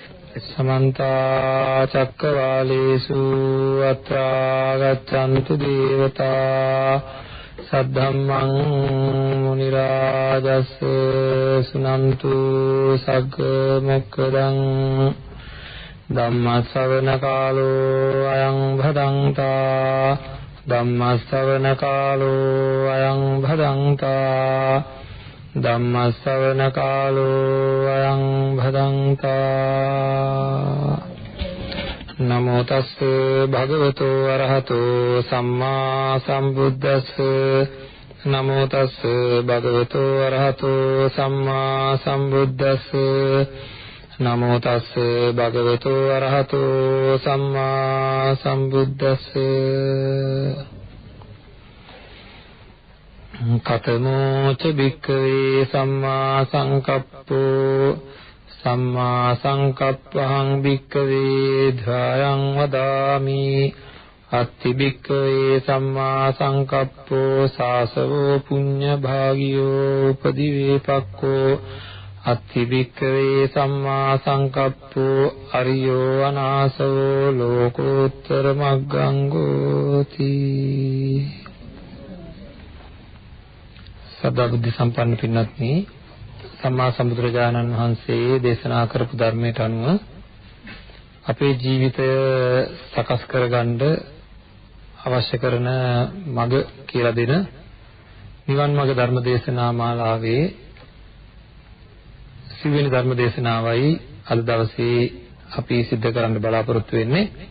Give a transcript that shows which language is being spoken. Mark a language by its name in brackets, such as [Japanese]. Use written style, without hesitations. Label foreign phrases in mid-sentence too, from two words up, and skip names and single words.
[Pali] समन्त चक्रवालेषु अत्रा गच्छन्तु देवता सद्धम्मं मुनिराजस् सुनन्तु सग्गमुक्खदं धम्मश्रवणकालो अयं भदन्ता धम्मश्रवणकालो अयं भदन्ता धम्मश्रवणकालो अयं भदन्ता नमो तस्से भगवतो अरहतो सम्मा सम्बुद्धस्से नमो तस्से भगवतो अरहतो सम्मा सम्बुद्धस्से नमो तस्से भगवतो अरहतो सम्मा सम्बुद्धस्से कथमो च भिक्खवे सम्मा संकप्पो सम्मा संकप्पहं भिक्खवे ध्यायं वदामि अत्ति भिक्खवे सम्मा संकप्पो सासवो पुण्य भागियो उपदिवेपक्को अत्ति भिक्खवे सम्मा संकप्पो अरियो अनासवो लोकोत्तर मग्गंगोति [Sinhala] සදා බුද්ධ සම්පන්න පින්වත්නි සම්මා සම්බුදුරජාණන් වහන්සේ දේශනා කරපු ධර්මයට අනුව අපේ ජීවිතය සකස් කරගන්න අවශ්‍ය කරන මඟ කියලා දෙන නිවන් මාර්ග ධර්ම දේශනා මාලාවේ සිව්වෙනි ධර්ම දේශනාවයි අද දවසේ අපි සිද්ධ කරන්න බලාපොරොත්තු වෙන්නේ.